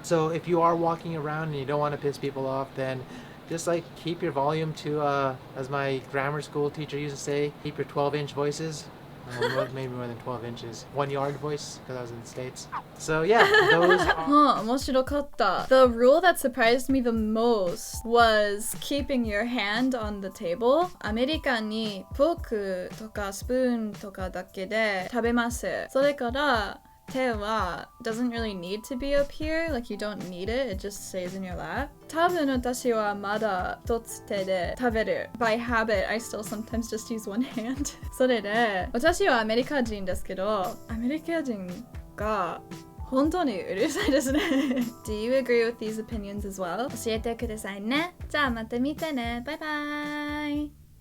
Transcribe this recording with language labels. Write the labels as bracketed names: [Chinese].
[English] So if you are walking around and you don't want to piss people off, then just like keep your volume to, as my grammar school teacher used to say, keep your 12-inch voices maybe more than 12 inches. 1 yard voice, because I was in the States. So yeah, those are... [Japanese] 面白かった。 [English] The rule that surprised me the most was keeping your hand on the table. [Japanese] アメリカにフォークとかスプーンとかだけで食べます。それから手は [English] doesn't really need to be up here, like you don't need it, it just stays in your lap. [Japanese] 多分私はまだ一つ手で食べる。 [English] By habit, I still sometimes just use one hand. [Japanese] それで私はアメリカ人ですけど、アメリカ人が本当にうるさいですね。 [English] Do you agree with these opinions as well? [Japanese] 教えてくださいね。じゃあまた見てね。バイバイ。